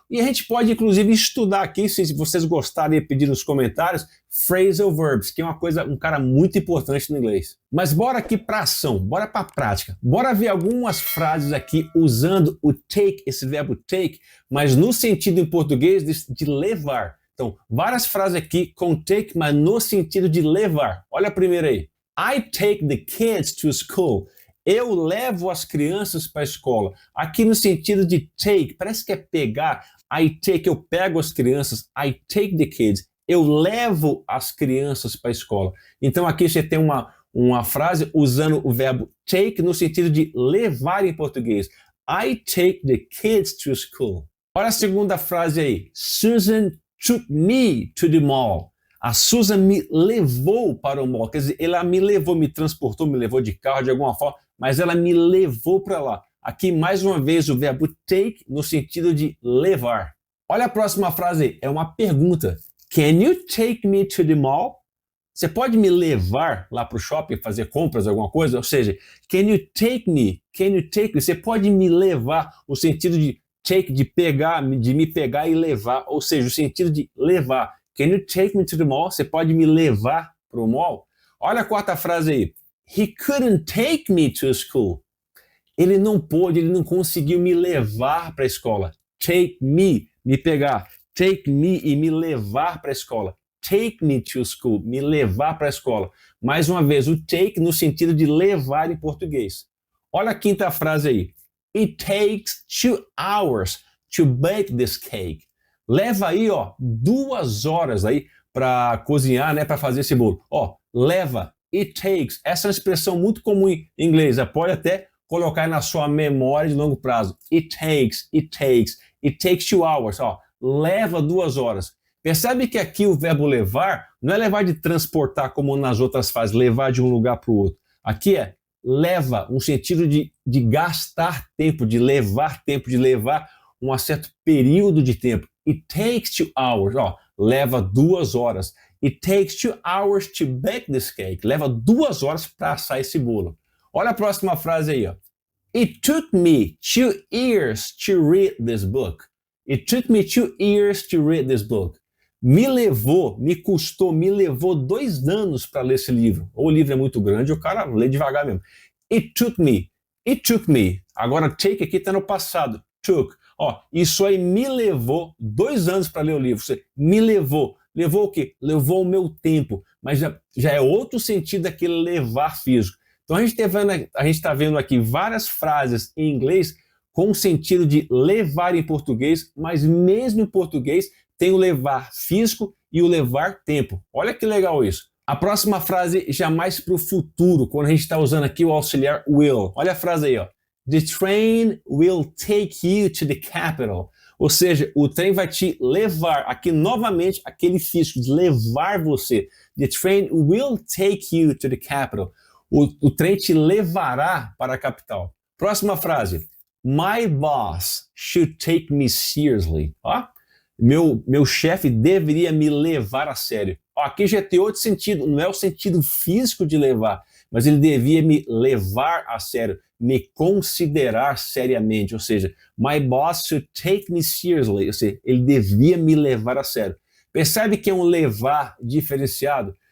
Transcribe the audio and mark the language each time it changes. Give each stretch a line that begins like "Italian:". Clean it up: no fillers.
Portuguese: E a gente pode, inclusive, estudar aqui, se vocês gostarem de pedir nos comentários, phrasal verbs, que é um cara muito importante no inglês. Mas bora aqui para ação, bora para a prática. Bora ver algumas frases aqui usando o take, esse verbo take, mas no sentido em português de levar. Então, várias frases aqui com take, mas no sentido de levar. Olha a primeira aí.
English: I take the kids to school.
Portuguese: Eu levo as crianças para a escola. Aqui no sentido de take, parece que é pegar.
English: I take,
Portuguese: eu pego as crianças.
English: I take the kids.
Portuguese: Eu levo as crianças para a escola. Então aqui você tem uma frase usando o verbo take no sentido de levar em português.
English: I take the kids to school.
Portuguese: Olha a segunda frase aí.
English: Susan took me to the mall.
Portuguese: A Susan me levou para o mall. Quer dizer, ela me levou, me transportou, me levou de carro de alguma forma, mas ela me levou para lá. Aqui, mais uma vez, o verbo take no sentido de levar. Olha a próxima frase aí. É uma pergunta.
English: Can you take me to the mall?
Portuguese: Você pode me levar lá para o shopping fazer compras, alguma coisa? Ou seja,
English: can you take me? Can you take me?
Portuguese: Você pode me levar, o sentido de take, de pegar, de me pegar e levar, ou seja, o sentido de levar.
English: Can you take me to the mall?
Portuguese: Você pode me levar para o mall? Olha a quarta frase aí.
English: He couldn't take me to school.
Portuguese: Ele não pôde, ele não conseguiu me levar para a escola.
English: Take me,
Portuguese: me pegar.
English: Take me
Portuguese: e me levar para a escola.
English: Take me to school,
Portuguese: me levar para a escola. Mais uma vez, o take no sentido de levar em português. Olha a quinta frase aí.
English: It takes 2 hours to bake this cake.
Portuguese: Leva aí, 2 horas aí para cozinhar, né, para fazer esse bolo. Leva,
English: it takes.
Portuguese: Essa é uma expressão muito comum em inglês. Você pode até colocar na sua memória de longo prazo.
English: It takes, it takes. It takes 2 hours.
Portuguese: Leva 2 horas. Percebe que aqui o verbo levar não é levar de transportar como nas outras fases, levar de um lugar para o outro. Aqui é leva, um sentido de gastar tempo, de levar um certo período de tempo.
English: It takes 2 hours.
Portuguese: Leva 2 horas.
English: It takes 2 hours to bake this cake.
Portuguese: Leva 2 horas para assar esse bolo. Olha a próxima frase aí.
English: It took me 2 years to read this book. It took me 2 years to read this book.
Portuguese: Me levou 2 anos para ler esse livro. Ou o livro é muito grande, o cara lê devagar mesmo.
English: It took me.
Portuguese: Agora, take aqui está no passado. Took. Isso aí me levou 2 anos para ler o livro. Você me levou. Levou o quê? Levou o meu tempo. Mas já é outro sentido daquele levar físico. Então a gente está vendo aqui várias frases em inglês com o sentido de levar em português, mas mesmo em português tem o levar físico e o levar tempo. Olha que legal isso. A próxima frase já mais para o futuro, quando a gente está usando aqui o auxiliar will. Olha a frase aí.
English: The train will take you to the capital.
Portuguese: Ou seja, o trem vai te levar. Aqui novamente aquele físico de levar você.
English: The train will take you to the capital.
Portuguese: O trem te levará para a capital. Próxima frase.
English: My boss should take me seriously.
Portuguese: Meu chefe deveria me levar a sério. Aqui já tem outro sentido, não é o sentido físico de levar, mas ele devia me levar a sério, me considerar seriamente. Ou seja,
English: my boss should take me seriously.
Portuguese: Ou seja, ele devia me levar a sério. Percebe que é um levar diferenciado?